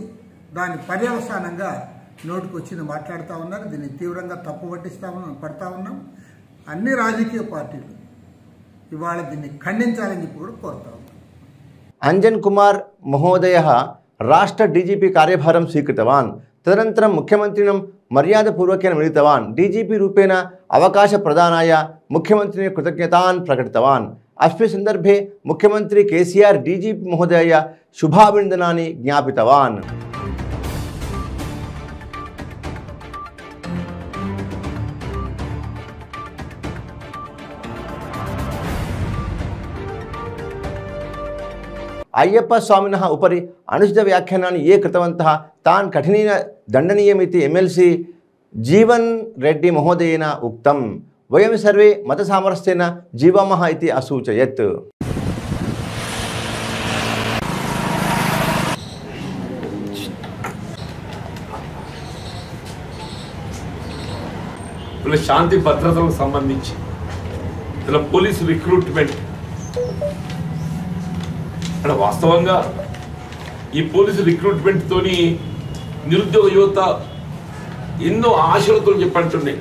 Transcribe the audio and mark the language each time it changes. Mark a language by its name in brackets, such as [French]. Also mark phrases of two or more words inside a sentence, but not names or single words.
[Telugu] దాని పర్యవసానంగా నోటికి వచ్చింది మాట్లాడుతూ ఉన్నారు. దీన్ని తీవ్రంగా తప్పు పడతా ఉన్నాం. అన్ని రాజకీయ పార్టీలు ఇవాళ దీన్ని ఖండించాలని చెప్పి కూడా కోరుతా ఉన్నాం. [Sanskrit] అంజన్ కుమార్ మహోదయ రాష్ట్ర డీజీపీ कार्यभारं स्वीकृतवान्. तदनन्तरं मुख्यमन्त्रिणं मर्यादपूर्वकेन मिलितवान्. डीजीपी रूपेण अवकाशप्रदानाय मुख्यमन्त्रिणे कृतज्ञतान् प्रकटितवान्. अस्मिन् सन्दर्भे मुख्यमन्त्री केसीआर डीजीपी महोदयाय शुभाभिनन्दनानि ज्ञापितवान्. अय्यप्प स्वामिनः उपरि अनुचित व्याख्यानानि ये कृतवन्तः तान् कठिनेन दण्डनीयमिति एमएलसी जीवन रेड्डी महोदयेन उक्तं. वयं सर्वे मतसामरस्येन जीवामः इति असूचयत्. [Telugu] శాంతి భద్రతలకు సంబంధించి [English] police recruitment [Telugu] అంటే వాస్తవంగా ఈ [English] police recruitment [Telugu] తోని నిరుద్యోగ యువత ఎన్నో ఆశలతో చెప్పంటున్నాయి.